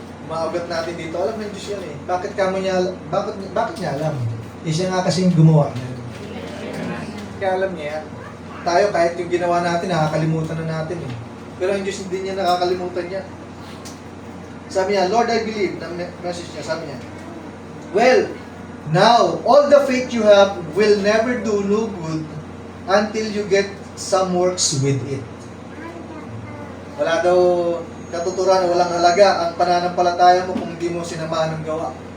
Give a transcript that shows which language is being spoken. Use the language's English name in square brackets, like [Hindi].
[Filipino] Mga ugat natin dito, alam ng Diyos yan eh. Bakit niya alam? Eh siya nga kasing gumawa niya. Kaya alam niya yan. Tayo, kahit yung ginawa natin, nakakalimutan na natin eh. Pero ang Diyos hindi niya nakakalimutan niya. Sabi niya, [English] Lord, I believe, [Filipino] na message niya, sabi niya, [English] well, now, all the faith you have will never do no good until you get some works with it. [Filipino] Wala daw katuturan, walang halaga ang pananampalataya mo kung hindi mo sinamahan ng gawa.